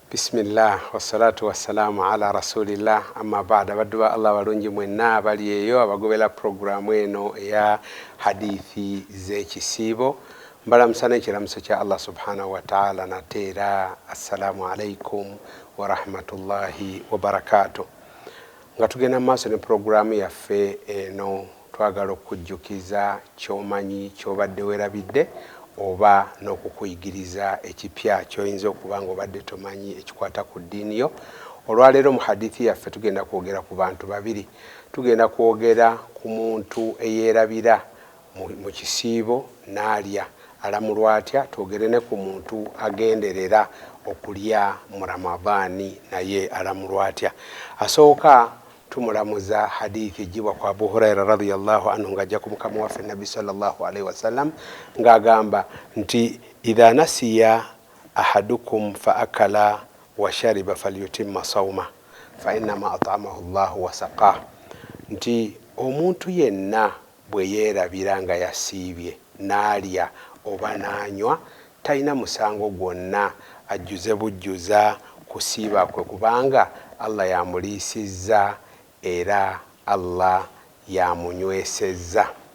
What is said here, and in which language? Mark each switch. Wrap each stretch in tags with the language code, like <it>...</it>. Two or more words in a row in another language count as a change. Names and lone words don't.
<ar>بسم الله والصلاة والسلام على رسول الله أما بعد</ar> <lg>badduwa Allah walungi mwenna bali eyo abagobera programu eno ya hadithi z'ekisibo mbala musana ekiramuso kya Allah</lg> <ar>سبحانه وتعالى</ar> <lg>natera</lg> <ar>السلام عليكم ورحمة الله وبركاته.</ar> <lg>Nga tugenda maaso ne programu yaffe eno twagala okujjukiza kyomanyi kyobadde werabidde oba n'okukuyigiriza ekipya kyoyinza okuba nga obadde tomanyi ekikwata ku ddiini yo. Olwaleero mu hadithi yaffe tugenda kwogera ku bantu babiri. Tugenda kwogera ku muntu eyeerabira mu kisiibo n'alya alamulwa atya, twogere ne ku muntu agenderera okulya mu Ramadaani naye alamulwa atya. Asooka tumulamuza hadithi jibwa kwa Abu Huraira</lg> <ar>رضي الله عنه</ar> <lg>ngajja ku mukama waffe Nabi</lg> <ar>صلى الله عليه وسلم</ar> <lg>ngagamba nti</lg> <ar>إذا نسي أحدكم فأكل وشرب فليتم صومه فإنما أطعمه الله وسقاه.</ar> <lg>Nti omuntu yenna bwe yeerabira nga yasiibye n'alya oba n'anywa talina musango gwonna ajjuze bujjuza kusiiba kwe kubanga Allah yamuliisizza era Allah yamunywesezza.</lg>